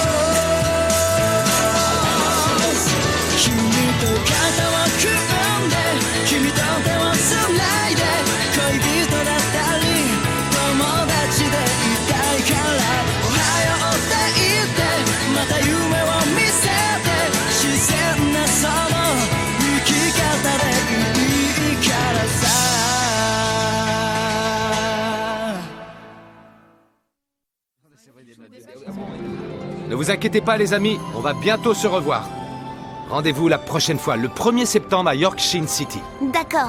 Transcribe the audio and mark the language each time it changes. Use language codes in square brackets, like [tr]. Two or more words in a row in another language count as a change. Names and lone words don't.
[ja] 君と肩を組んで君と手をつないで恋人だったり友達でいたいからおはようって言ってまた夢を見せて自然なその生き方でいいからさ [fr] Ne vous inquiétez pas les amis, on va bientôt se revoir. Rendez-vous la prochaine fois, le 1er septembre à York Shin City. D'accord.